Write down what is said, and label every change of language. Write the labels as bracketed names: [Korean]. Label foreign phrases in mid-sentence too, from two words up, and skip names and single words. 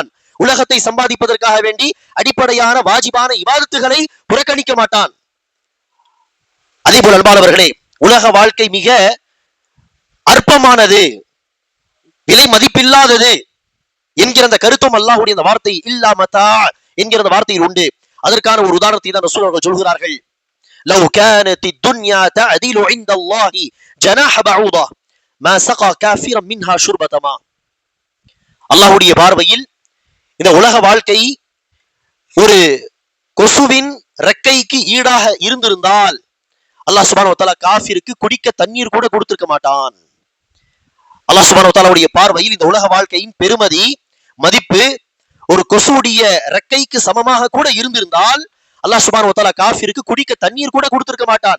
[Tamil] உலகத்தை சம்பாதிப்பதற்காக வேண்டி அடிப்படையான வாஜிபான இபாதத்துகளை புறக்கணிக்க மாட்டான். அதே போல அன்பானவர்களே, உலக வாழ்க்கை மிக அற்பமானது, விலை மதிப்பில்லாதது என்கிற அந்த கருத்தும் அல்லாஹ்வுடைய அந்த வார்த்தை [Arabic] إلا متاع [Tamil] என்கிற அந்த வார்த்தையில் உண்டு. அதற்கான ஒரு உதாரணத்தை தான் ரசூல் அவர்கள் சொல்கிறார்கள். [Arabic] لو كانت الدنيا تعدل عند الله جناح بعوضة ما سقى كافرا منها شربة ماء. [Tamil] அல்லாஹ்வுடைய பார்வையில் இந்த உலக வாழ்க்கை ஒரு கொசுவின் ரெக்கைக்கு ஈடாக இருந்திருந்தால் [Arabic] الله سبحانه و تعالى [Tamil] காஃபிருக்கு குடிக்க தண்ணீர் கூட கொடுத்திருக்க மாட்டான். [Arabic] الله سبحانه و تعالى [Tamil] பார்வையில் இந்த உலக வாழ்க்கையின் பெருமதி, மதிப்பு ஒரு கொசுவுடைய ரெக்கைக்கு சமமாக கூட இருந்திருந்தால் [Arabic] الله سبحانه و تعالى [Tamil] காஃபிருக்கு குடிக்க தண்ணீர் கூட கொடுத்திருக்க மாட்டான்.